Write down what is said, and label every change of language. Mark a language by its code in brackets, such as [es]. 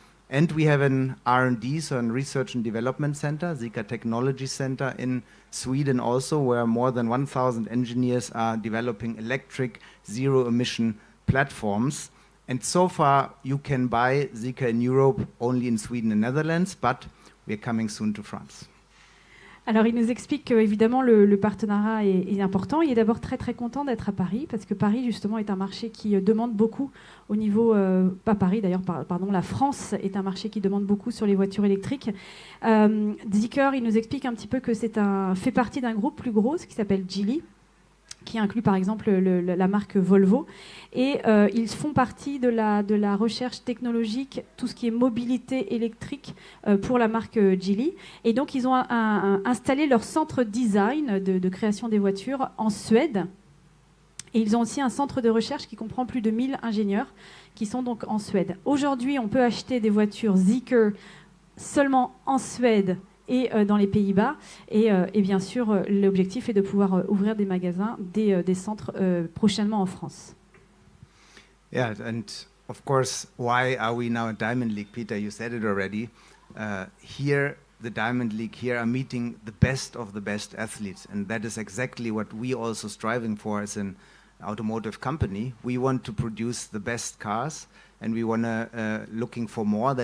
[en] And we have an R&D, so a Research and Development Center, ZEEKR Technology Center in Sweden also, where more than 1,000 engineers are developing electric zero-emission platforms. And so far, you can buy ZEEKR in Europe only in Sweden and Netherlands, but we are coming soon to France. [fr] Alors, il nous explique qu'évidemment, le partenariat est important. Il est d'abord très, très content d'être à Paris, parce que Paris, justement, est un marché qui demande beaucoup au niveau... pas Paris, d'ailleurs, pardon, la France est un marché qui demande beaucoup sur les voitures électriques. ZEEKR, il nous explique un petit peu que fait partie d'un groupe plus gros, ce qui s'appelle Geely, qui inclut par exemple la marque Volvo. Et ils font partie de la recherche technologique, tout ce qui est mobilité électrique pour la marque Geely. Et donc, ils ont installé leur centre design de création des voitures en Suède. Et ils ont aussi un centre de recherche qui comprend plus de 1000 ingénieurs qui sont donc en Suède. Aujourd'hui, on peut acheter des voitures ZEEKR seulement en Suède et dans les Pays-Bas. Et bien sûr, l'objectif est de pouvoir ouvrir des magasins, des centres prochainement en France. [en] Yeah, and of course, why are we now at Diamond League? Peter, you said it already. Here, the Diamond League here are meeting the best of the best athletes, and that is exactly what we also striving for as an automotive company. We want to produce the best cars, and we want to looking for more.